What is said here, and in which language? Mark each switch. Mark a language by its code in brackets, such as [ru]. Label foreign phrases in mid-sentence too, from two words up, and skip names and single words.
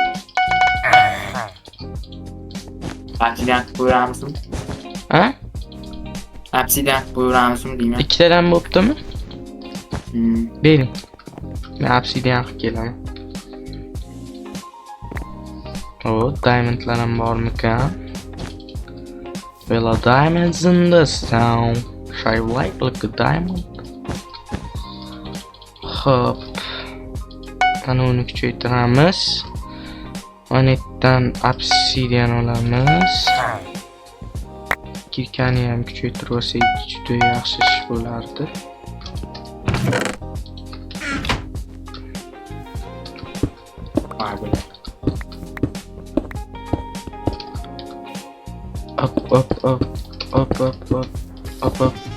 [uz] Obsidian qo'yamizmi? Ha? Obsidian qo'yamizmi deyman. Ikkitadan bo'ptimi? Bering. Men obsidian qilib kelaman. Diamondlar ham bormikan? [en] Well, a diamonds in this town. Shine light like a diamond. [uz] Hop. Ana uni kuchaytiramiz. Onetdan obsidian olamiz. Kirkani ham kuchaytirib olsak juda yaxshi ish bo'lardi. Up.